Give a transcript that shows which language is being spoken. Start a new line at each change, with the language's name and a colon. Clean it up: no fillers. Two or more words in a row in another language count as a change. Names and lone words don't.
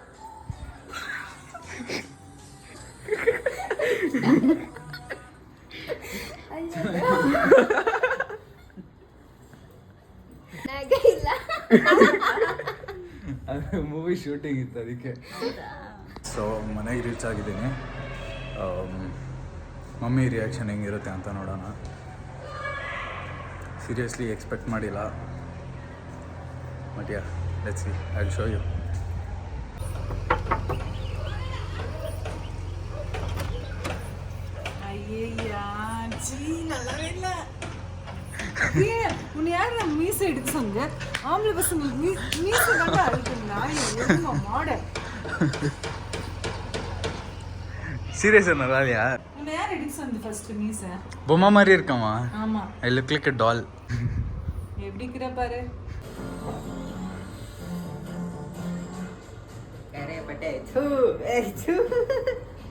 Kannada: ಅದು
English: movie shooting
Kannada: ಇತ್ತು ಅದಕ್ಕೆ. ಸೊ ಮನೆಗೆ ರೀಚ್ ಆಗಿದ್ದೀನಿ.
English: mummy reaction
Kannada: ಹೆಂಗಿರುತ್ತೆ ಅಂತ ನೋಡೋಣ.
English: seriously expect ಮಾಡಿಲ್ಲ, but ya let's see, I will show you.
Tamil: ஐயா சீ நல்லாவே இல்ல. உன்னை யார் நான் மீசை எடுக்க சொன்ன? ஆம்பளை பசங்களுக்கு மீசை தாங்க அழுக்கு நாய் எதுமா மாடல். சீரியஸ் நல்லாலையா? உன்னை யார் எடுக்க சொன்னது ஃபர்ஸ்ட் மீசை? பொம்மை மாதிரி இருக்கமா? ஆமா.
English: I look like a doll.
Tamil: எப்படி இருக்கற பாரு. அரே பட்டே தூ ஏய் தூ